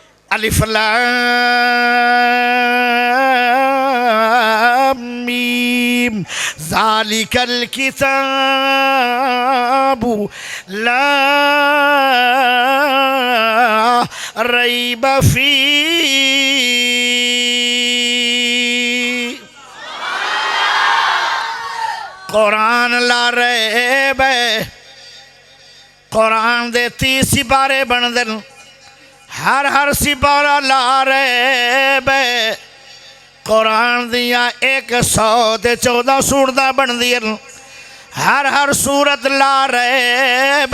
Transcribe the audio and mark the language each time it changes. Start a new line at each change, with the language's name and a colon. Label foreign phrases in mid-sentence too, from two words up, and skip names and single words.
Arabic: الم ذلك الكتاب لا ريب فيه.
Punjabi: قرآن
Arabic: لا ريب,
Punjabi: قرآن دے 30 سپارے بندے نے، ہر سپارہ
Arabic: لا ريب.
Punjabi: قرآن دیاں 114 سورتاں بندیاں، ہر سورت
Arabic: لا ريب.